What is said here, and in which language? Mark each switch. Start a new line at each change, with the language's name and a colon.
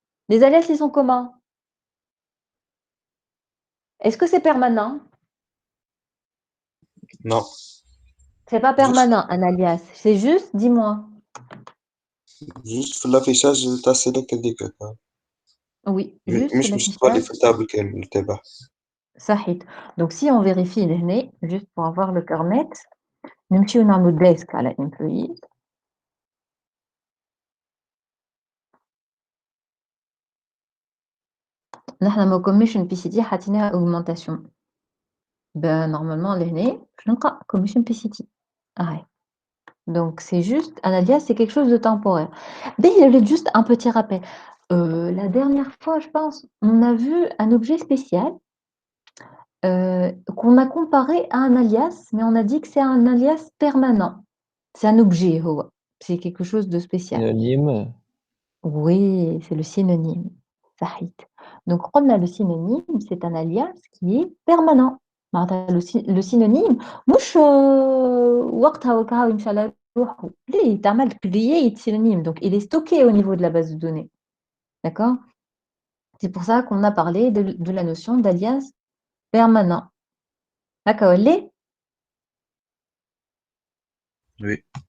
French: Les alias, ils sont comment? Est-ce que c'est permanent? Non. C'est pas permanent, un alias. C'est juste, dis-moi.
Arabic: جوست في الافيشاج تاع السيليكت هذيك.
French: Oui, juste
Arabic: مش باش تولي
French: l'affichage.
Arabic: في التابل كامل تبعها. صحيت.
French: Donc si on vérifie لهنا, juste pour avoir le cœur net,
Arabic: نمشيو نعملو desk على employees. نحن ما commission PCT حاطينها augmentation.
French: Ben normalement
Arabic: لهنا باش نلقى commission PCT. هاي.
French: Donc c'est juste un alias, c'est quelque chose de temporaire. Juste un petit rappel. La dernière fois, je pense, on a vu un objet spécial qu'on a comparé à un alias, mais on a dit que c'est un alias permanent. C'est un objet, c'est quelque chose de spécial. Synonyme. Oui, c'est le synonyme.
Arabic: صحيت.
French: Donc, on a le synonyme, c'est un alias qui est permanent.
Arabic: Le synonyme, مش وقتها وكاو يمشي على روحه. ليه تعمل create synonyme.
French: Donc, il est stocké au niveau de la base de données. D'accord? C'est pour ça qu'on a parlé de la notion d'alias permanent. D'accord, les? Oui.